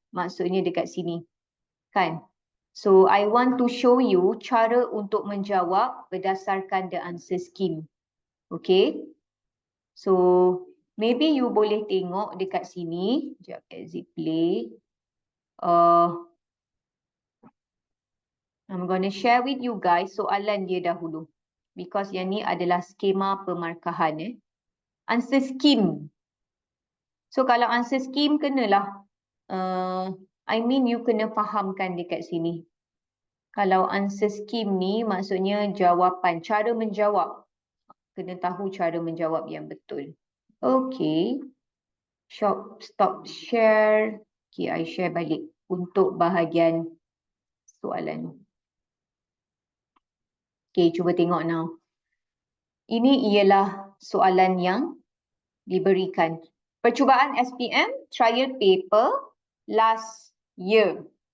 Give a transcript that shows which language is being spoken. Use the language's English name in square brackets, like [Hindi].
[Malay] Maksudnya dekat sini. Kan? [English] So, I want to show you [Malay] cara untuk menjawab berdasarkan [English] the answer scheme. Okay? [Malay] So, maybe you boleh tengok dekat sini. Sekejap, exit play. [English] I'm going to share with you guys [Malay] soalan dia dahulu. [English] Because [Malay] yang ni adalah skema pemarkahan. [English] Answer scheme. So, kalau answer scheme, [Malay] kenalah. [English] I mean, [Malay] you kena fahamkan dekat sini. Kalau answer scheme ni, maksudnya jawapan. Cara menjawab. Kena tahu cara menjawab yang betul. Okay. [English] Stop share. Okay, I share [Malay] balik untuk bahagian soalan. Okay, cuba tengok now. Ini ialah soalan yang diberikan. Percubaan [English] SPM, trial paper, last year.